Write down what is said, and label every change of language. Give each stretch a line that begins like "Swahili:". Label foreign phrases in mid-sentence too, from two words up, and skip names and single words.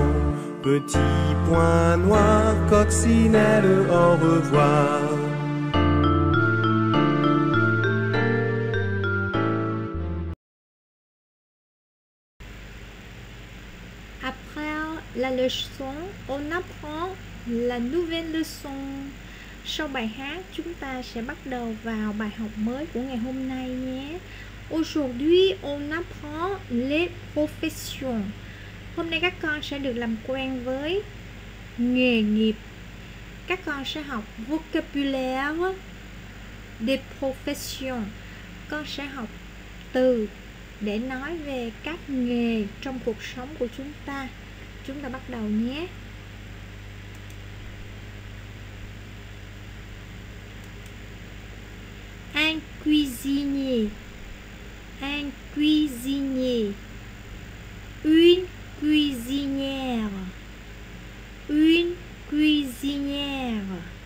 French: Petit point noir, coccinelle, au revoir. Après la leçon, on apprend la nouvelle leçon.
Vietnamese: Sau bài hát, chúng ta sẽ bắt đầu vào bài học mới của ngày hôm nay nhé.
French: Aujourd'hui, on apprend les professions.
Vietnamese: Hôm nay các con sẽ được làm quen với nghề nghiệp. Các con sẽ học
French: vocabulaire des professions.
Vietnamese: Con sẽ học từ để nói về các nghề trong cuộc sống của chúng ta. Chúng ta bắt đầu nhé.
French: Un cuisinier. Un cuisinier. Une cuisinière. Une cuisinière.